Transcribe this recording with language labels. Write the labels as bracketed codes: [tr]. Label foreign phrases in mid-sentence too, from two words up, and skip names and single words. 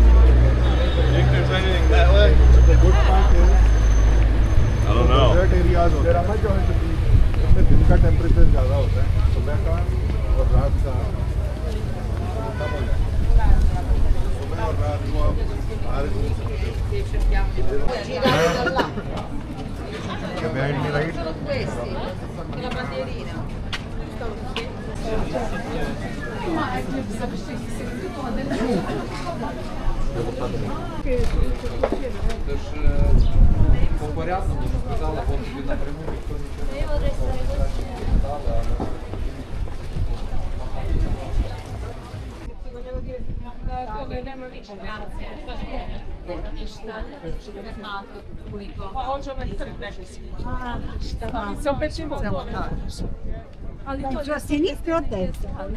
[en] Think there's anything that way? The good part is I don't know. desert areas [hi] होते हैं. जो है इसमें दिन का टेम्परेचर ज़्यादा होता है. सुबह का और रात का कम हो जाता है. सुबह और रात को आप बाहर घूम सकते हो. [it] Che belli, right? Sono questi, la bandierina. [uk] Тож по порядному сказала, бо тобі напряму ніхто нічого не сказав. [it] Sono pezzi molto. Giù a sinistra o a destra?